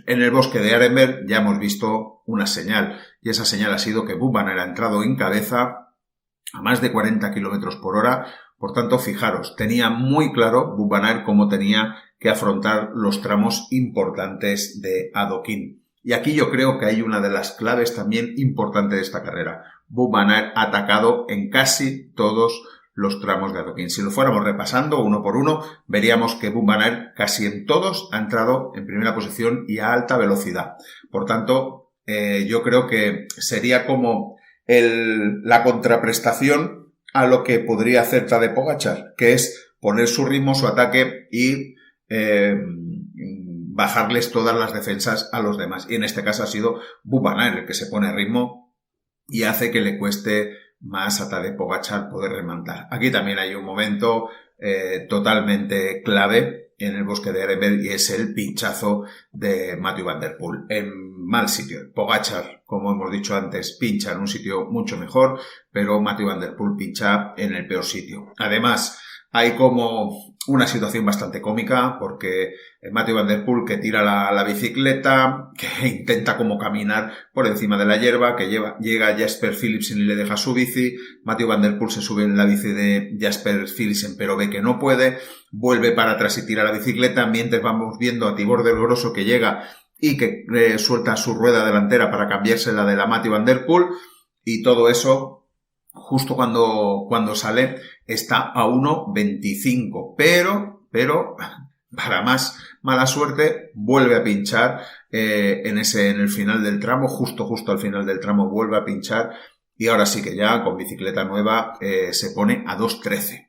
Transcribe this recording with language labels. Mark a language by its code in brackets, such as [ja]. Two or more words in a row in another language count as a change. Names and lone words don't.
[es] En el bosque de Arenberg ya hemos visto una señal y esa señal ha sido que Wout van Aert ha entrado en cabeza a más de 40 kilómetros por hora. Por tanto, fijaros, tenía muy claro Wout van Aert cómo tenía que afrontar los tramos importantes de adoquín. Y aquí yo creo que hay una de las claves también importantes de esta carrera. Wout van Aert ha atacado en casi todos los tramos de adoquín. Si lo fuéramos repasando uno por uno, veríamos que Wout van Aert casi en todos ha entrado en primera posición y a alta velocidad. Por tanto, yo creo que sería como la contraprestación a lo que podría hacer Tadej Pogačar, que es poner su ritmo, su ataque y bajarles todas las defensas a los demás. Y en este caso ha sido Wout van Aert el que se pone ritmo y hace que le cueste más a Tadej Pogačar poder remontar. Aquí también hay un momento totalmente clave en el bosque de Arenberg y es el pinchazo de Mathieu van der Poel en mal sitio. Pogačar, como hemos dicho antes, pincha en un sitio mucho mejor, pero Mathieu van der Poel pincha en el peor sitio. Además, hay como una situación bastante cómica porque Mathieu van der Poel que tira la bicicleta, que intenta como caminar por encima de la hierba, que llega Jasper Philipsen y le deja su bici. Mathieu van der Poel se sube en la bici de Jasper Philipsen pero ve que no puede, vuelve para atrás y tira la bicicleta, mientras vamos viendo a Tibor del Grosso que llega y que suelta su rueda delantera para cambiarse la de la Mathieu van der Poel y todo eso justo cuando sale está a 1.25, pero para más mala suerte vuelve a pinchar en el final del tramo, justo al final del tramo vuelve a pinchar y ahora sí que ya con bicicleta nueva se pone a 2.13.